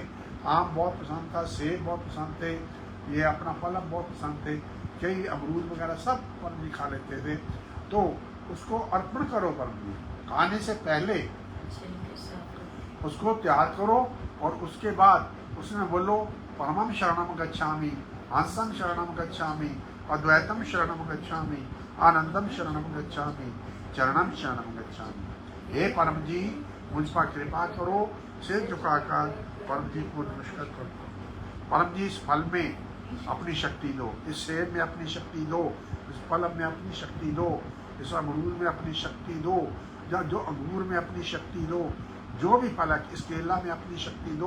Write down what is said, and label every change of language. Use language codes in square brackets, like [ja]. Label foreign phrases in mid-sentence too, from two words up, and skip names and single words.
[hi] आम बहुत पसंद था, सेब बहुत पसंद थे, ये अपना फल बहुत पसंद थे, कई अमरूद वगैरह सब पंडित जी खा लेते थे। तो उसको अर्पण करो पंडित जी, खाने से पहले उसको तैयार करो और उसके बाद उसमें बोलो [pi] परमं शरणं गच्छामि, हंसं शरणं गच्छामि, अद्वैतम शरणं गच्छामि, आनंदम शरणं गच्छामि, चरणं शरणं गच्छामि। [hi] हे परम जी, मुझ पर कृपा करो, सिर झुकाकर परम जी को नमस्कार करो। परम जी, इस फल में अपनी शक्ति दो, इस सेब में अपनी शक्ति दो, इस फल में अपनी शक्ति दो, इस अमरूद में अपनी शक्ति दो, या जो अंगूर में अपनी शक्ति दो, जो भी फल है, इस केला में अपनी शक्ति दो।